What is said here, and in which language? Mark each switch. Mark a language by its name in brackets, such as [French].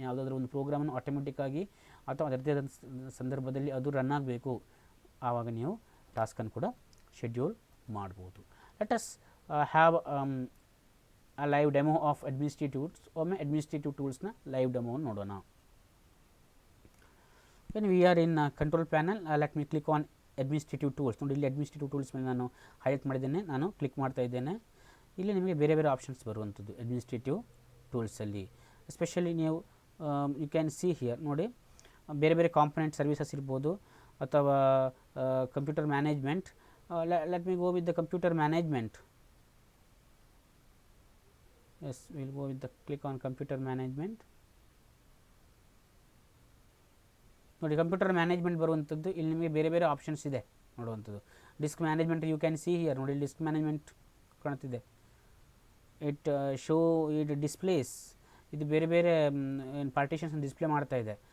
[Kannada] ಯಾವುದಾದ್ರೂ ಒಂದು ಪ್ರೋಗ್ರಾಮನ್ನು ಆಟೋಮೆಟಿಕ್ಕಾಗಿ ಅಥವಾ ಅದರದೇ ಆದ ಸಂದರ್ಭದಲ್ಲಿ ಅದು ರನ್ ಆಗಬೇಕು, ಆವಾಗ ನೀವು ಟಾಸ್ಕನ್ನು ಕೂಡ ಶೆಡ್ಯೂಲ್ ಮಾಡ್ಬೋದು. [English] let us have a live demo of administrative [Kannada] ಒಮ್ಮೆ administrative ಟೂಲ್ಸ್ನ ಲೈವ್ ಡೆಮೋವನ್ನು ನೋಡೋಣ. [English] when we are in control panel, let me click on administrative tools. [Kannada] ನೋಡಿ ಇಲ್ಲಿ administrative ಟೂಲ್ಸ್ ಮೇಲೆ ನಾನು ಹೈಲೈಟ್ ಮಾಡಿದ್ದೇನೆ, ನಾನು ಕ್ಲಿಕ್ ಮಾಡ್ತಾ ಇದ್ದೇನೆ. ಇಲ್ಲಿ ನಿಮಗೆ ಬೇರೆ ಬೇರೆ ಆಪ್ಷನ್ಸ್ ಬರುವಂಥದ್ದು administrative ಟೂಲ್ಸಲ್ಲಿ. ಎಸ್ಪೆಷಲಿ ನೀವು [English] you can see here [Kannada] ನೋಡಿ, ಬೇರೆ ಬೇರೆ ಕಾಂಪೊನೆಂಟ್ ಸರ್ವಿಸಸ್ ಇರ್ಬೋದು ಅಥವಾ computer management. [English] Let me go with the computer management. Yes, we will go with the click on computer management. [Kannada] ನೋಡಿ ಕಂಪ್ಯೂಟರ್ ಮ್ಯಾನೇಜ್ಮೆಂಟ್ ಬರುವಂಥದ್ದು ಇಲ್ಲಿ ನಿಮಗೆ ಬೇರೆ ಬೇರೆ ಆಪ್ಷನ್ಸ್ ಇದೆ ನೋಡುವಂಥದ್ದು. Disc management [English] you can see here [Kannada] ನೋಡಿ, ಡಿಸ್ಕ್ ಮ್ಯಾನೇಜ್ಮೆಂಟ್ ಕಾಣ್ತಿದೆ. [English] it displays, [Kannada] ಇದು ಬೇರೆ ಬೇರೆ ಪಾರ್ಟಿಷನ್ಸ್ ಡಿಸ್ಪ್ಲೇ ಮಾಡ್ತಾ ಇದೆ.